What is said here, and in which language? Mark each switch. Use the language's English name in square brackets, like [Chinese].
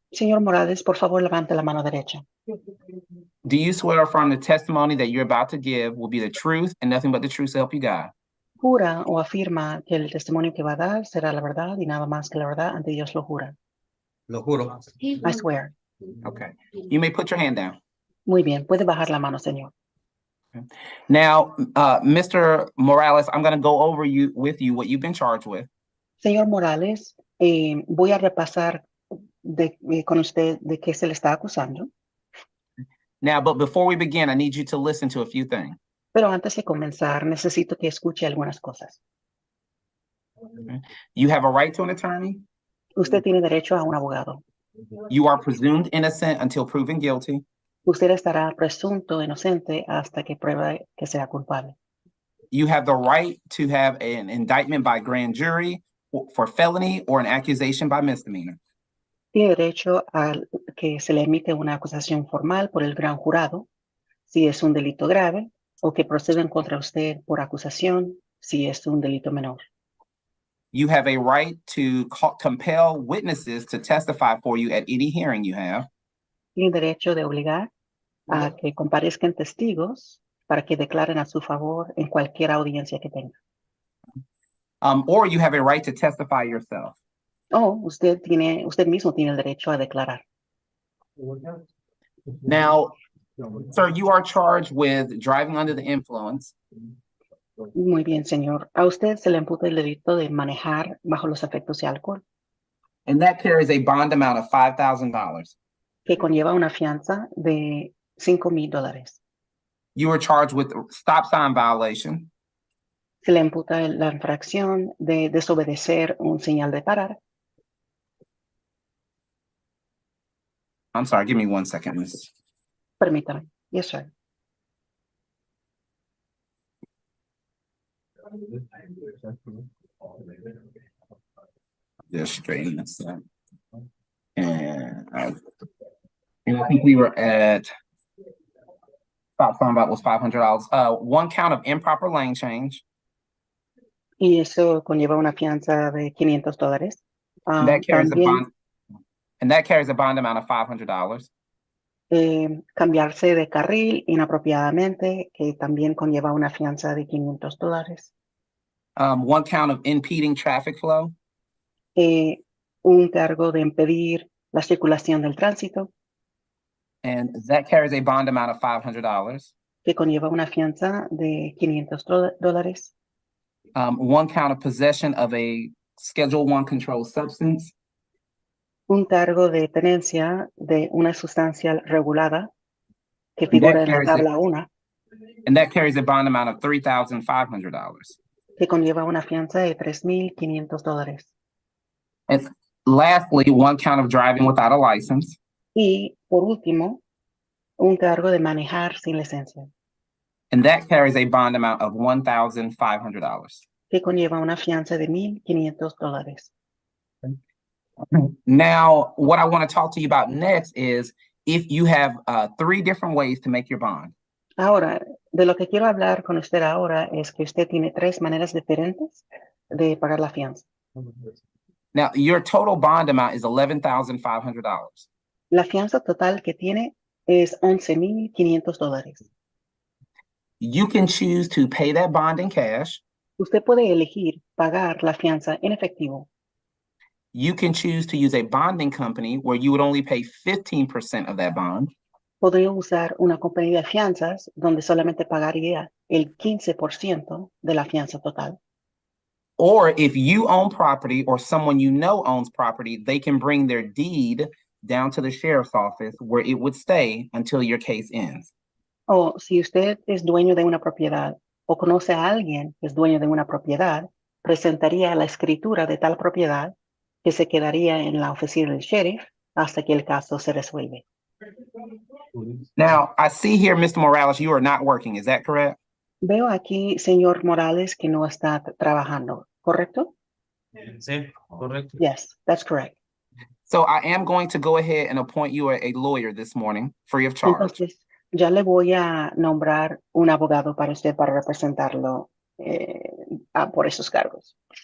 [Spanish] Señor Morales, por favor, levante la mano derecha. [English] Do you swear or affirm the testimony that you're about to give will be the truth and nothing but the truth to help you God? [Spanish] ¿Jura o afirma que el testimonio que va a dar será la verdad y nada más que la verdad? Ante Dios lo jura. Lo juro. [English] I swear. Okay. You may put your hand down. [Spanish] Muy bien, puede bajar la mano, señor. [English] Now, Mr. Morales, I'm going to go over with you what you've been charged with. [Spanish] Señor Morales, voy a repasar con usted de qué se le está acusando. [English] Now, but before we begin, I need you to listen to a few things. [Spanish] Pero antes de comenzar, necesito que escuche algunas cosas. [English] You have a right to an attorney. [Spanish] Usted tiene derecho a un abogado. [English] You are presumed innocent until proven guilty. [Spanish] Usted estará presunto inocente hasta que pruebe que sea culpable. [English] You have the right to have an indictment by grand jury for felony or an accusation by misdemeanor. [Spanish] Tiene derecho a que se le emite una acusación formal por el gran jurado si es un delito grave o que proceden contra usted por acusación si es un delito menor. [English] You have a right to compel witnesses to testify for you at any hearing you have. [Spanish] Tiene derecho de obligar a que comparezcan testigos para que declaren a su favor en cualquier audiencia que tenga. [English] Or you have a right to testify yourself. [Spanish] O usted mismo tiene el derecho a declarar. [English] Now, sir, you are charged with driving under the influence. [Spanish] Muy bien, señor. A usted se le imputa el delito de manejar bajo los efectos de alcohol, [English] And that carries a bond amount of $5,000. [Spanish] que conlleva una fianza de $5,000. [English] You were charged with stop sign violation. [Spanish] Se le imputa la infracción de desobedecer un señal de parar. [English] I'm sorry, give me 1 second, miss. [Spanish] Permítame. [English] Yes, sir. Just straighten this up. And I think we were at stop sign about was $500. One count of improper lane change. [Spanish] Y eso conlleva una fianza de $500. [English] That carries a [Spanish] También [English] bond, and that carries a bond amount of $500. [Spanish] Cambiarse de carril inapropiadamente, que también conlleva una fianza de $500. [English] One count of impeding traffic flow. [Spanish] Un cargo de impedir la circulación del tránsito, [English] And that carries a bond amount of $500. [Spanish] que conlleva una fianza de $500. [English] One count of possession of a Schedule I controlled substance. [Spanish] Un cargo de tenencia de una sustancia regulada que figura en la [English] carries it. [Spanish] tabla 1, [English] And that carries a bond amount of $3,500. [Spanish] que conlleva una fianza de $3,500. [English] And lastly, one count of driving without a license. [Spanish] Y por último, un cargo de manejar sin licencia, [English] And that carries a bond amount of $1,500. [Spanish] que conlleva una fianza de $1,500. [English] Now, what I want to talk to you about next is if you have 3 different ways to make your bond. [Spanish] Ahora, de lo que quiero hablar con usted ahora es que usted tiene 3 maneras diferentes de pagar la fianza. [English] Now, your total bond amount is $11,500. [Spanish] La fianza total que tiene es $11,500. [English] You can choose to pay that bond in cash. [Spanish] Usted puede elegir pagar la fianza en efectivo. [English] You can choose to use a bonding company where you would only pay 15% of that bond. [Spanish] Podría usar una compañía de fianzas donde solamente pagaría el 15% de la fianza total. [English] Or if you own property or someone you know owns property, they can bring their deed down to the sheriff's office where it would stay until your case ends. [Spanish] O si usted es dueño de una propiedad o conoce a alguien que es dueño de una propiedad, presentaría la escritura de tal propiedad que se quedaría en la oficina del sheriff hasta que el caso se resuelve. [English] Now, I see here, Mr. Morales, you are not working. Is that correct? [Spanish] Veo aquí, señor Morales, que no está trabajando, ¿correcto? Sí, correcto. [English] Yes, that's correct. So I am going to go ahead and appoint you a lawyer this morning, free of charge. [Spanish] Entonces, ya le voy a nombrar un abogado para usted para representarlo por esos cargos.